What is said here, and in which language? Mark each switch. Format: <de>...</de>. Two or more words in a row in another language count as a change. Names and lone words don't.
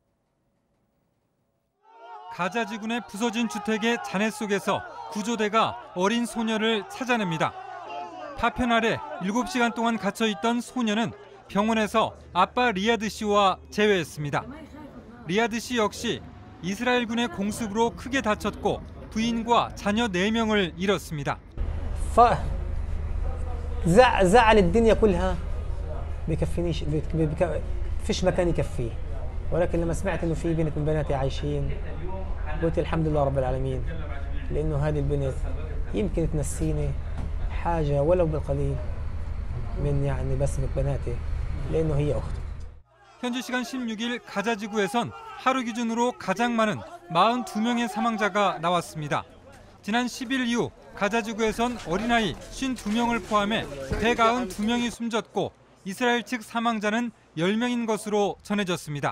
<ko>가자 지구내 부서진 주택의 잔해 속에서 구조대가 어린 소녀를 찾아냅니다. 파편 아래 7시간 동안 갇혀있던 소녀는 병원에서 아빠 리아드 씨와 재회했습니다. 리아드 씨 역시 이스라엘군의 공습으로 크게 다쳤고 부인과 자녀 4명을 잃었습니다.</ko> <ar>زعل الدنيا كلها بكفينيش فيش مكان يكفيه ولكن لما سمعت انه في بنت من بناتي عايشين قلت الحمد لله رب العالمين لانه هذه البنت يمكن تنسيني حاجة ولو بالقليل من يعني بسمة بناتي لأنه هي أخته.</ar> <ko>현지 시간 16일 가자 지구에선 하루 기준으로 가장 많은 42명의 사망자가 나왔습니다. 지난 10일 이후 가자 지구에선 어린아이 52명을 포함해 192명이 숨졌고 이스라엘 측 사망자는 10명인 것으로 전해졌습니다.</ko>